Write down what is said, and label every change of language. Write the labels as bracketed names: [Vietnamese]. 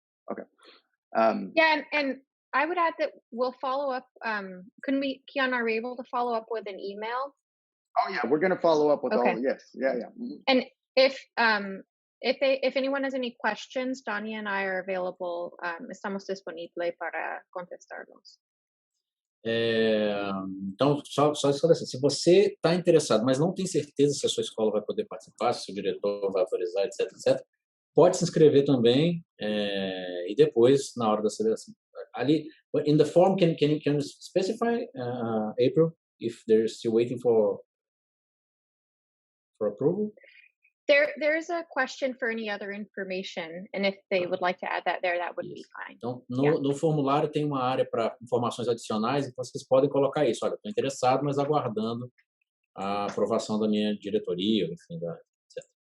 [English] Okay. Yeah, and I would add that we'll follow up. Couldn't we, Kian, are we able to follow up with an email? Oh yeah, we're going to follow up with okay. all. Yes, yeah. Mm-hmm. And if anyone has any questions, Danya and I are available. [Spanish] Estamos disponibles para contestarlos. [Portuguese] Então, só esclarecer, se você está interessado, mas não tem certeza se a sua escola vai poder participar, se o diretor vai autorizar, etc., pode se inscrever também e depois, na hora da seleção. [English] Ali, in the form, can you specify, April, if they're still waiting for approval? There's a question for any other information, and if they would like to add that there, that would be fine. [Portuguese] Então, no formulário tem uma área para informações adicionais, então vocês podem colocar isso. Olha, estou interessado, mas aguardando a aprovação da minha diretoria, enfim, etc.